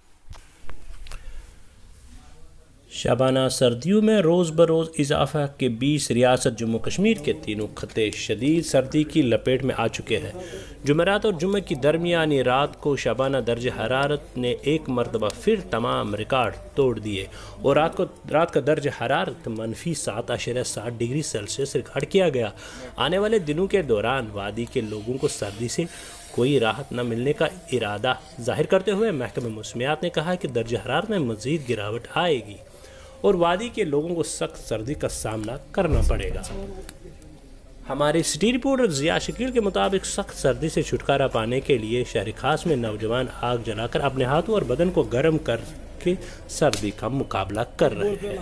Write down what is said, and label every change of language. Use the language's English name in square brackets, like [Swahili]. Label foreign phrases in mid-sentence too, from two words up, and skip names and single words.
[Urdu] شبانہ سردیوں میں روز بروز اضافہ کے 20 ریاست جموں کشمیر کے تینوں خطے شدید سردی کی لپیٹ میں آ چکے ہیں۔ جمعرات اور جمعہ کی درمیانی رات کو شبانہ درجہ حرارت نے ایک مرتبہ پھر تمام ریکارڈ توڑ دیے اور رات کا درجہ حرارت -7.7 ڈگری سیلسیس ریکارڈ کیا گیا۔ آنے والے دنوں کے دوران وادی کے لوگوں کو سردی سے کوئی راحت نہ ملنے کا ارادہ ظاہر کرتے ہوئے محکمہ موسمیات نے کہا کہ درجہ حرارت میں مزید گراوٹ آئے گی اور وادی کے لوگوں کو سخت سردی کا سامنا کرنا پڑے گا۔ ہمارے سٹی رپورٹر ضیاء شکیل کے مطابق سخت سردی سے چھٹکارا پانے کے لیے شہر خاص میں نوجوان آگ جلا کر اپنے ہاتھوں اور بدن کو گرم کر کے سردی کا مقابلہ کر رہے ہیں۔